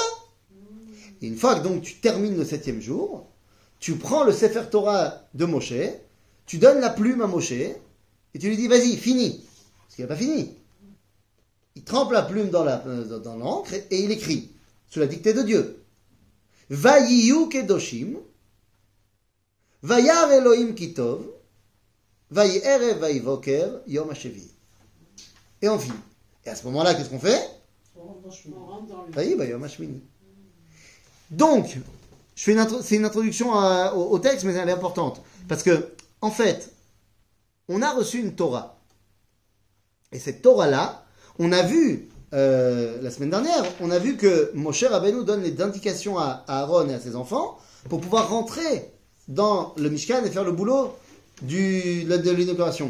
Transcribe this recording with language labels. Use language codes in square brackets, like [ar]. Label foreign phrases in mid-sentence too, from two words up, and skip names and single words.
[fr] Et une fois que donc tu termines le 7e jour, tu prends le [he] ספר תורה [fr] de Moshe, tu donnes la plume à Moshe, et tu lui dis, vas-y, finis. Parce qu'il n'a pas fini. Il trempe la plume dans l'encre et il écrit, sous la dictée de Dieu. [he] ויהיו קדושים, וירא אלוהים כי טוב, ויהי ערב ויהי בוקר, יום השביעי. [fr] Et on finit. Et à ce moment-là, qu'est-ce qu'on fait? On rentre dans le... [he] ויהי יום השמיני. [fr] Donc, c'est une introduction au texte, mais elle est importante. Parce que, en fait, on a reçu une Torah. Et cette Torah-là, on a vu, la semaine dernière, on a vu que Moshe Rabbeinu donne les indications à Aaron et à ses enfants pour pouvoir rentrer dans le Mishkan et faire le boulot de l'inauguration.